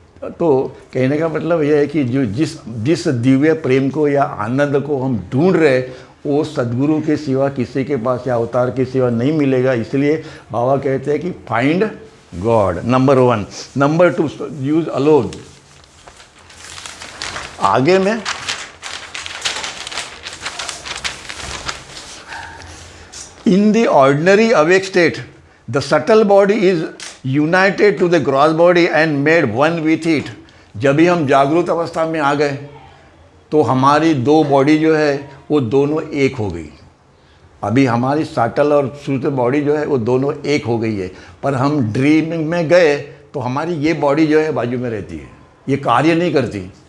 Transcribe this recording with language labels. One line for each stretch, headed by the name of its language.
Hindi: तो कहने का मतलब यह है कि जो जिस दिव्य प्रेम को या आनंद को हम ढूंढ रहे, वो सद्गुरु के सिवा किसी के पास या अवतार के सिवा नहीं मिलेगा। इसलिए बाबा कहते हैं कि
English: find God,
Hindi: number 1।
English: Number 2, use alone.
Hindi: आगे में
English: in the ordinary awake state, the subtle body is united to the gross body and made one with it।
Hindi: जब भी हम जागृत अवस्था में आ गए तो हमारी दो बॉडी जो है वो दोनों एक हो गई। अभी हमारी सटल और श्रुत बॉडी जो है वो दोनों एक हो गई है, पर हम ड्रीमिंग में गए तो हमारी ये बॉडी जो है बाजू में रहती है, ये कार्य नहीं करती।